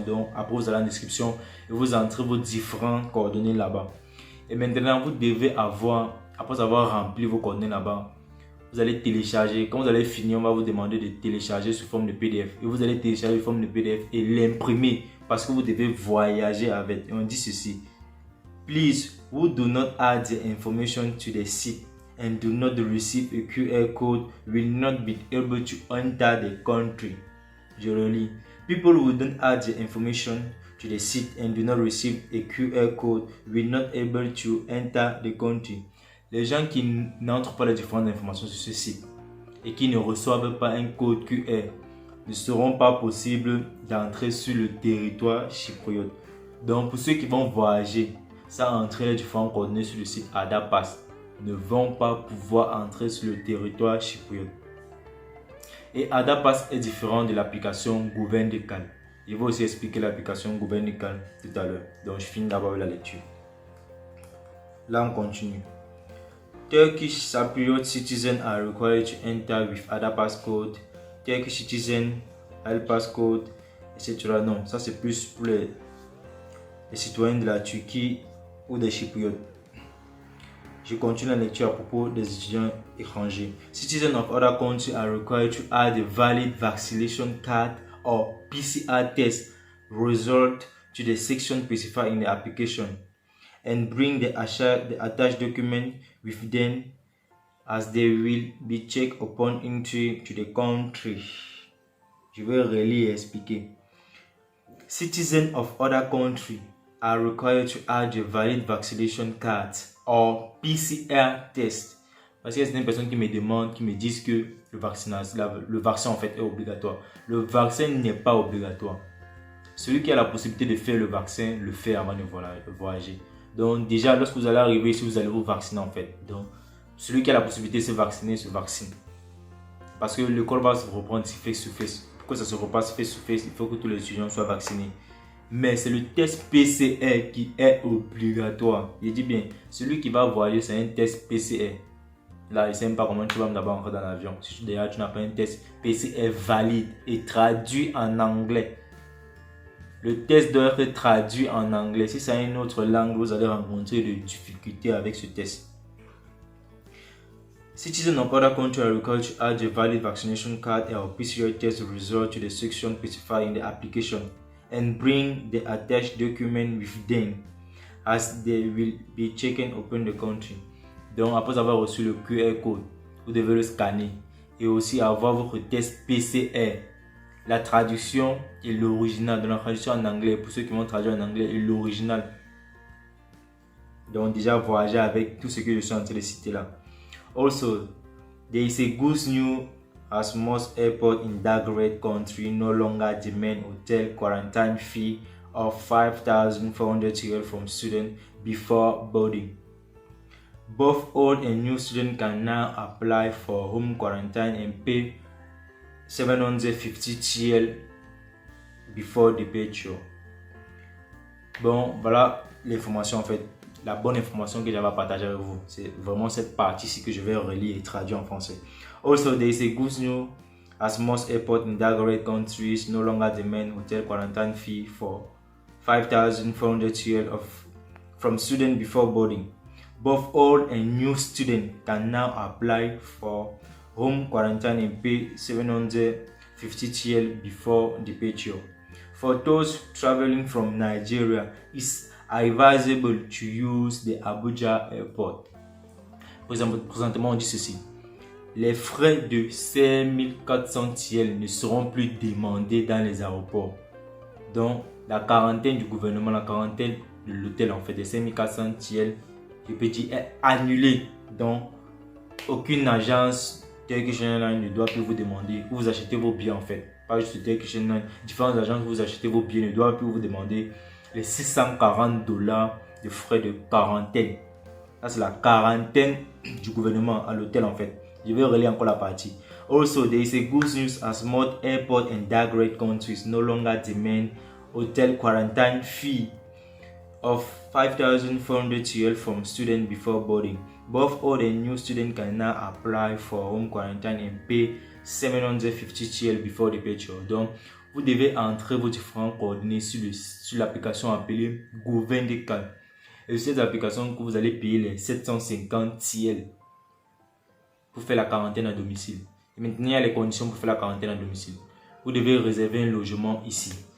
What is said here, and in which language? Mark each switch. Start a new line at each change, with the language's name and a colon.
French: Donc après vous allez en description et vous entrez vos différentes coordonnées là-bas. Et maintenant vous devez avoir, après avoir rempli vos coordonnées là-bas, vous allez télécharger. Quand vous allez finir, on va vous demander de télécharger sous forme de PDF. Et vous allez télécharger sous forme de PDF et l'imprimer parce que vous devez voyager avec. Et on dit ceci.
English: Please, who do not add the information to the site and do not receive a QR code will not be able to enter the country.
French: Je relis.
English: People who don't add the information to the site and do not receive a QR code will not able to enter the country.
French: Les gens qui n'entrent pas les différentes informations sur ce site et qui ne reçoivent pas un code QR ne seront pas possibles d'entrer sur le territoire chypriote. Donc pour ceux qui vont voyager sans entrer les différentes coordonnées sur le site Adapass, ne vont pas pouvoir entrer sur le territoire chypriote. Et Adapass est différent de l'application Gouvernical. Je vais aussi expliquer l'application Gouvernical tout à l'heure. Donc je finis d'abord la lecture. Là on continue.
English: Turkish Cypriot citizens are required to enter with Adapass code, Turkish citizen, Alpass code, etc.
French: Non, ça c'est plus pour les citoyens de la Turquie ou des Chypriotes. Je continue la lecture à propos des étudiants étrangers.
English: Citizens of other countries are required to add a valid vaccination card or PCR test result to the section specified in the application and bring the attached document with them as they will be checked upon entry to the country.
French: Je vais relire et expliquer.
English: Citizens of other countries are required to add a valid vaccination card or PCR test.
French: Parce qu'il y a certaines personnes qui me demandent, qui me disent que le vaccin en fait est obligatoire. Le vaccin n'est pas obligatoire. Celui qui a la possibilité de faire le vaccin, le fait avant de voyager. Donc déjà, lorsque vous allez arriver ici, vous allez vous vacciner en fait. Donc, celui qui a la possibilité de se vacciner, se vaccine. Parce que l'école va se reprendre
English: face to face.
French: Pour que ça se repasse face to face, il faut que tous les étudiants soient vaccinés. Mais c'est le test PCR qui est obligatoire. Je dis bien, celui qui va voyager, c'est un test PCR. Là, je ne sais même pas comment tu vas d'abord entrer dans l'avion. Si déjà tu n'as pas un test PCR valide et traduit en anglais. Le test doit être traduit en anglais. Si c'est une autre langue, vous allez rencontrer des difficultés avec ce test.
English: Citizens of other countries are required to add a valid vaccination card or PCR test result to the section specified in the application and bring the attached document with them as they will be checking upon the country.
French: Donc après avoir reçu le QR code, vous devez le scanner et aussi avoir votre test PCR. La traduction et l'original. Dans la traduction en anglais, pour ceux qui vont traduire en anglais, et l'original. Donc déjà voyager avec tout ce que je suis en train de citer là.
English: Also, there is a good news as most airports in that great country no longer demand hotel quarantine fee of 5,400 TL from students before boarding. Both old and new students can now apply for home quarantine and pay 750 TL before departure.
French: Bon, voilà l'information en fait. La bonne information que j'avais à partager avec vous. C'est vraiment cette partie-ci que je vais relire et traduire en français.
English: Also, there is a good news as most airports in that great countries no longer demand hotel quarantine fee for 5,400 TL from students before boarding. Both old and new students can now apply for home quarantine and pay 750 TL before departure. For those traveling from Nigeria, it's advisable to use the Abuja airport.
French: Présentement, on dit ceci. Les frais de 5400 TL ne seront plus demandés dans les aéroports. Donc, la quarantaine du gouvernement, la quarantaine de l'hôtel, en fait, de 5400 TL, je peux dire, est annulée. Donc, aucune agence Turkish Airlines ne doit plus vous demander où vous achetez vos billets en fait. Pas juste Turkish Airlines, différentes agences où vous achetez vos billets ne doivent plus vous demander les $640 de frais de quarantaine. Ça c'est la quarantaine du gouvernement à l'hôtel en fait. Je vais relayer encore la partie.
English: Also, there is a good news as most airport and dark rate countries no longer demand hotel quarantine fee of 5,400 TL from students before boarding. Both old and new students can now apply for home quarantine and pay 750 TL before departure.
French: Donc, vous devez entrer vos différents coordonnées sur l'application appelée Govendecal. Et sur cette application, vous allez payer les 750 TL pour faire la quarantaine à domicile. Et maintenant, il y a les conditions pour faire la quarantaine à domicile. Vous devez réserver un logement ici.